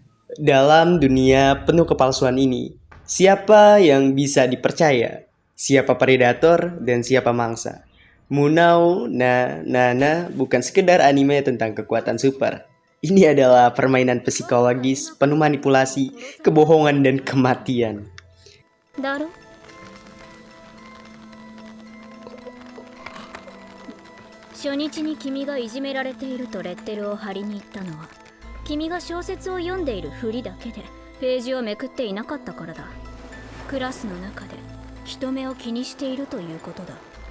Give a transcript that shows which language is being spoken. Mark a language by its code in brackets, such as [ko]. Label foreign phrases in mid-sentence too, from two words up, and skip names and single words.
[id] Dalam dunia penuh kepalsuan ini, siapa yang bisa dipercaya? Siapa predator dan siapa mangsa? Munao na bukan sekedar anime tentang kekuatan super. Ini adalah permainan psikologis, penuh manipulasi, kebohongan, dan kematian. [ja] だろ初日に君がいじめられているとレッテルを貼りに行ったのは君が小説を読んでいるふりだけでページをめくっていなかったからだ。クラスの中で人目を気にしているということだ。